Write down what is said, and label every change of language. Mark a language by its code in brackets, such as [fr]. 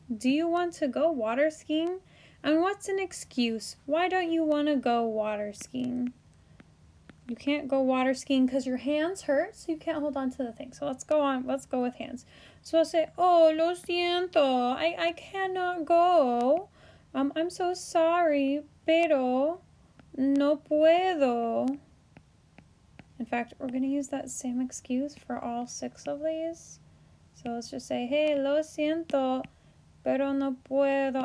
[en] Do you want to go water skiing? And what's an excuse? Why don't you want to go water skiing? You can't go water skiing because your hands hurt, so you can't hold on to the thing. So let's go with hands. So I'll say, oh, [es] lo siento, [en] I cannot go. I'm so sorry, [es] pero no puedo. [en] In fact, we're going to use that same excuse for all 6 of these. So let's just say, hey, [es] lo siento, pero no puedo.